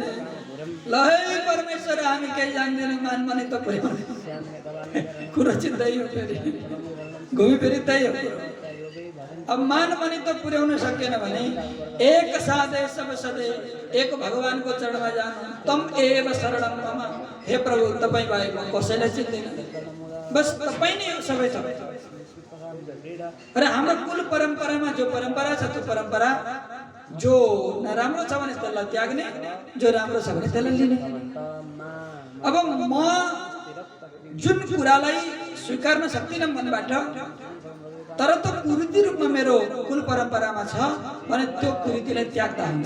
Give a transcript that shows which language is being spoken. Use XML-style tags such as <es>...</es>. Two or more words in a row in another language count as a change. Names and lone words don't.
<ne>ल है परमेश्वर, हामी केही जान्दैनौँ, मानमनी त पुग्यो कुरो चाहिँ त्यही हो। फेरि घुमी फेरि त्यही हो। अब मानमनी त पुर्याउन सकेन भने एक साधे सब सधे एक भगवानको चरणमा जानु।</ne> <sa>तम एव शरणम मम,</sa> <ne>हे प्रभु तपाईँ बाहेक म कसैलाई चिन्दैन, बस तपाईँ नै हो सबै थोक। र हाम्रो कुल परम्परामा जो परम्परा छ त्यो परम्परा जो नराम्रो छ भने त्यसलाई त्याग्ने, जो राम्रो छ भने त्यसलाई लिने। अब म जुन कुरालाई स्वीकार्न सक्दिनँ मनबाट, तर त्यो कुरीति रूपमा मेरो कुल परम्परामा छ भने त्यो कुरीतिलाई त्याग्दा हुन्छ।</ne>